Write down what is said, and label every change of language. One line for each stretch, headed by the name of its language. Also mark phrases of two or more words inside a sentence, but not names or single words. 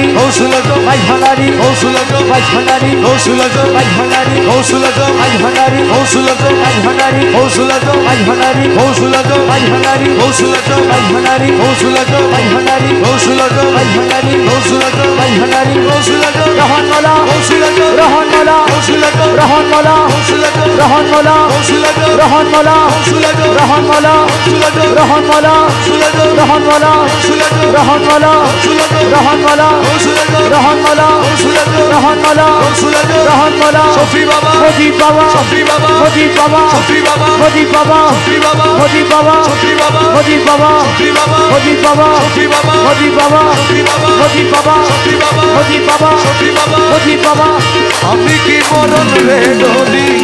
Bangla: গৌসুলাজম ভাই ভান্ডারি গৌসুলাজম ভাই ভান্ডারি গৌসুলাজম ভাই ভান্ডারি গৌসুলাজম ভাই ভান্ডারি গৌসুলাজম ভাই ভান্ডারি গৌসুলাজম ভাই ভান্ডারি গৌসুলাজম ভাই ভান্ডারি গৌসুলাজম ভাই ভান্ডারি গৌসুলাজম ভাই ভান্ডারি গৌসুলাজম ভাই ভান্ডারি গৌসুলাজম ভাই ভান্ডারি গৌসুলাজম রহন মোলা গৌসুলাজম রহন মোলা গৌসুলাজম রহন মোলা গৌসুলাজম রহন মোলা গৌসুলাজম রহন মোলা গৌসুলাজম রহন মোলা গৌসুলাজম রহন মোলা গৌসুলাজম রহন মোলা গৌসুলাজম রহন মোলা গৌসুলাজম রহন মোলা গৌসুলাজম রহন মোলা গৌসুলাজম রহন মোলা গৌসুলাজম রহন মোলা সফি বাবা মোদি বাবা সফি বাবা মোদি বাবা সফি বাবা মোদি বাবা সফি বাবা মোদি বাবা সফি বাবা মোদি বাবা সফি বাবা মোদি বাবা সফি বাবা মোদি বাবা সফি বাবা মোদি বাবা সফি বাবা মোদি বাবা সফি বাবা মোদি বাবা আমি কি মরণ রে ডলি